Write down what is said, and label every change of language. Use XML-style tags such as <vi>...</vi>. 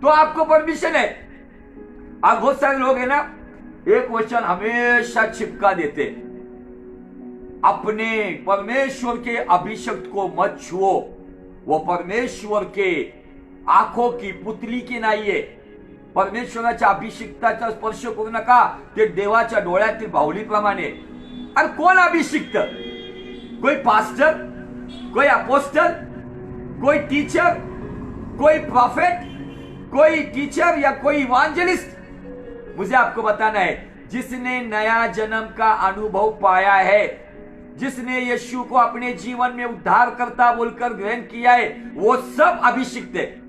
<hi>तो आपको परमिशन है। अब बहुत सारे लोग है ना, एक वचन हमेशा चिपका देते, अपने परमेश्वर के अभिषक्त को मत छुओ, वो परमेश्वर के आंखों की पुतली की</hi> <mr>नाही आहे। परमेश्वराच्या अभिषिक्ताचा स्पर्श करू नका, ते देवाच्या डोळ्यातील बाहुलीप्रमाणे। अरे कोण अभिषिक्त?</mr> <hi>कोई पास्टर, कोई अपोस्टल, कोई टीचर, कोई प्रॉफिट, कोई टीचर या कोई इवांजेलिस्ट? मुझे आपको बताना है, जिसने नया जन्म का अनुभव पाया है, जिसने यीशु को अपने जीवन में उद्धार करता बोलकर ग्रहण किया है, वो सब अभिषिक्त है।</hi>